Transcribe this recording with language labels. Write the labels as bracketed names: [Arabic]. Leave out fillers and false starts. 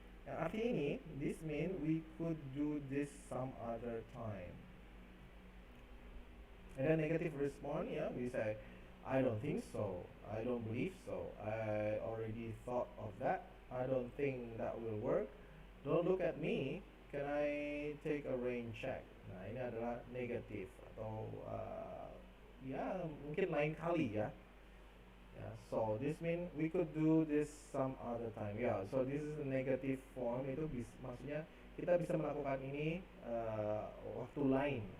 [Indonesian] Arti ini, [English] this means we could do this some other time. And then negative response, yeah, we say, I don't think so. I don't believe so. I already thought of that. I don't think that will work. Don't look at me. Can I take a rain check? [Indonesian] Nah, ini adalah negatif atau ya mungkin lain kali ya. [English] Yeah, so this mean we could do this some other time. Yeah, so this is the negative form. [Indonesian] Itu maksudnya kita bisa melakukan ini waktu lain.